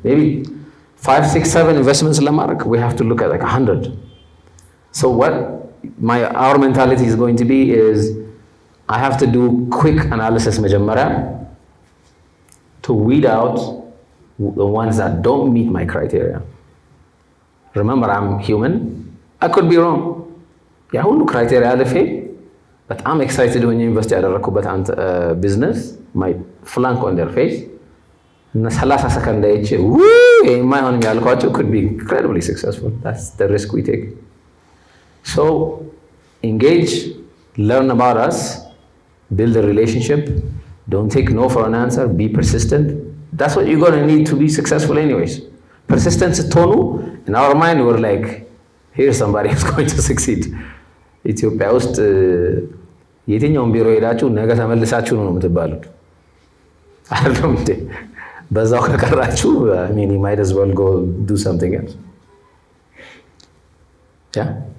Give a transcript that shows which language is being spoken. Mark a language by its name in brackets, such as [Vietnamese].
[English] Maybe 5, 6, 7 investments ለማድረግ we have to look at like 100. So what our mentality is going to be is I have to do quick analysis [Amharic] መጀመሪያ [English] to weed out the ones that don't meet my criteria. Remember, I'm human. I could be wrong. [Amharic] ያ ሁሉ criteria አልፌ በጣም ኤክሳይትድ ሆኜ ኢንቨስት ያደረኩበት አንተ ቢዝነስ [English] might flunk on their face [Amharic] እና 30 ሰከንድ አይቼ የማይሆንም ያልኳቸው [English] could be incredibly successful. That's the risk we take. So engage, learn about us, build a relationship. Don't take no for an answer. Be persistent. That's what you're going to need to be successful anyways. Persistence [Amharic] ስትሆኑ [English] in our mind we're like, here's somebody who's going to succeed. [Amharic] ኢትዮጵያ ውስጥ የትኛውን ቢሮ ሄዳችሁ ነገ ተመልሳችሁ ነው የምትባሉት አይደለም እንዴ? በዛው ከቀራችሁ [English] I mean you might as well go do something else. Yeah?